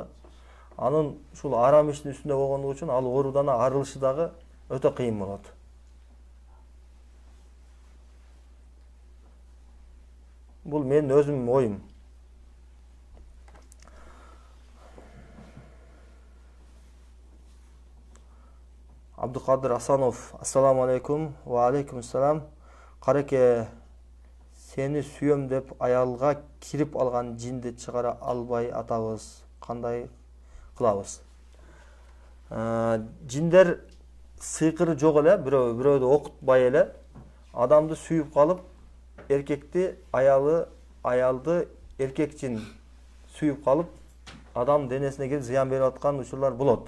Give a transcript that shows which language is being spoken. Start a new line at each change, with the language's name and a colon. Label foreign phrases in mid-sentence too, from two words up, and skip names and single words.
Kyrgyz: Анын ушул арам иштин үстүндө болгондугу үчүн ал оорудан арылышы дагы өтө кыйын болот. Бул менин өзүмдүн оюм. Абдыкадыр Асанов:
Arabic: السلام عليكم. وعليكم السلام.
Kyrgyz: Кареке, сени сүйөм деп аялга кирип алган жинди чыгара албай атабыз. Кандай кылабыз? Жиндер сыйкыры жок эле, бирөөдү окутпай эле адамды сүйүп калып, эркекти аялды эркек жин сүйүп калып, адам денесине кирип зыян берип аткан учурлар болот.